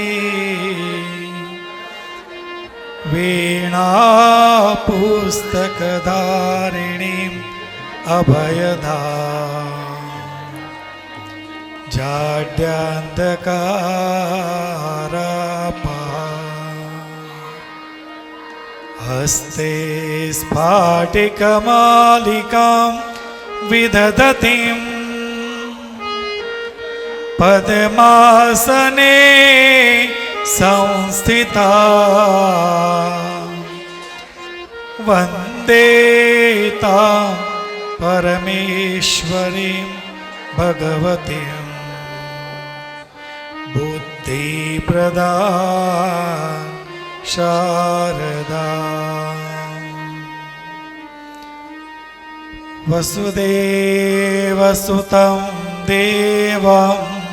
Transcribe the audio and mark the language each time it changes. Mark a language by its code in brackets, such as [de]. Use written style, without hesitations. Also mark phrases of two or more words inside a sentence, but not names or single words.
[sa] वीणापुस्तकधारिणीम् अभयदा जाड्यान्धकारापा हस्ते स्फाटिकमालिकां विदधतीं पद्मासने સંસ્થિતા વંદે તાં પરમેશ્વરીં ભગવતીં બુદ્ધિપ્રદાં શારદા વસુદેવસુतं દેવં